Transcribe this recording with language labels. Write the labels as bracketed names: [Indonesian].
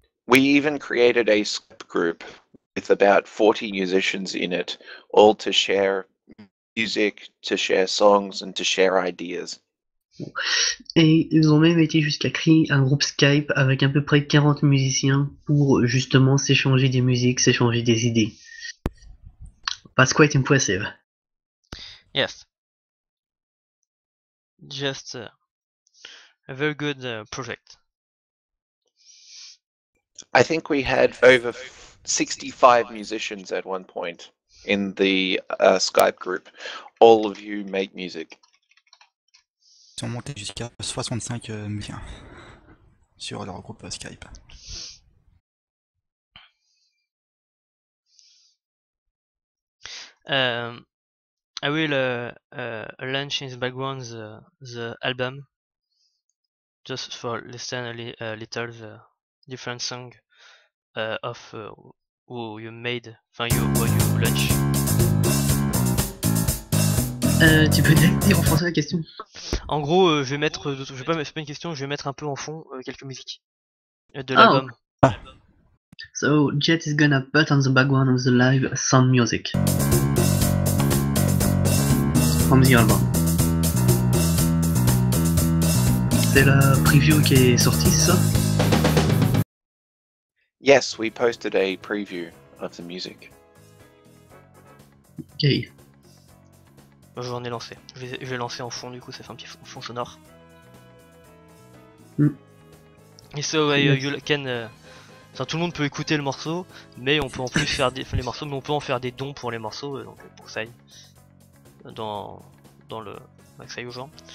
[English] We even created a Skype group with about 40 musicians in it, all to share music, to share songs, and to share ideas. [French] Et ils ont même été jusqu'à créer un groupe Skype avec à peu près 40 musiciens pour justement s'échanger des musiques, s'échanger des idées. [English] That's quite impressive. Yes. Just a very good project. I think we had over 65 musicians at one point in the Skype group. All of you make music. [French] Ils sont montés jusqu'à 65 musiciens sur leur groupe Skype. [English] I will launch in the background the album, just for listen a little the different song of who you made, enfin you launch. [French] Tu peux dire en français la question? En gros, je vais mettre, c'est pas une question, je vais mettre un peu en fond quelques musiques de l'album. [English] Okay. So Jet is gonna put on the background of the live some music from the album. [French] C'est la preview qui est sortie, c'est ça? [English] Yes, we posted a preview of the music. Ok. [French] J'en ai lancé. Je vais lancer en fond, du coup ça fait un petit fond sonore. Mm. Et so [English] Yes. you can, [French] enfin, tout le monde peut écouter le morceau, mais on peut en plus faire les morceaux, mais on peut en faire des dons pour les morceaux, donc pour que ça aille dans le, que ça aille aux gens.